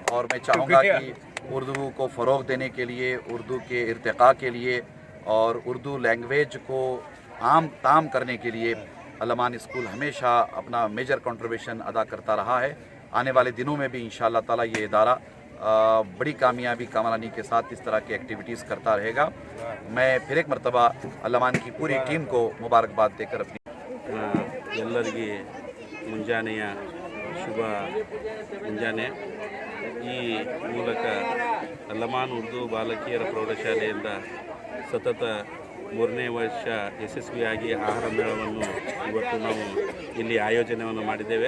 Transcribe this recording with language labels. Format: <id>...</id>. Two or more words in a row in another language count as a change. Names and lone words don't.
<ur>اور میں چاہوں گا کہ اردو کو فروغ دینے کے لیے، اردو کے ارتقا کے لیے اور اردو لینگویج کو تام کرنے کے لیے الامان اسکول ہمیشہ اپنا</ur> <en>major contribution</en> <ur>ادا کرتا رہا ہے. آنے والے دنوں میں بھی ان شاء اللہ تعالیٰ یہ ادارہ بڑی کامیابی کامرانی کے ساتھ اس طرح کی ایکٹیویٹیز کرتا رہے گا. میں پھر ایک مرتبہ الامان کی پوری ٹیم کو مبارکباد دے کر اپنی</ur> <kn>ಎಲ್ಲರಿಗೆ ಮುಂಜಾನೆಯ ಶುಭ ಮುಂಜಾನೆ ಈ ಮೂಲಕ ಅಲ್-ಅಮಾನ್ ಉರ್ದು ಬಾಲಕಿಯರ ಪ್ರೌಢಶಾಲೆಯಿಂದ ಸತತ 3ನೇ ವರ್ಷ ಯಶಸ್ವಿಯಾಗಿ ಆಹಾರ ಮೇಳವನ್ನು ಇವತ್ತು ನಾವು ಇಲ್ಲಿ ಆಯೋಜನೆಯನ್ನು ಮಾಡಿದ್ದೇವೆ।</kn>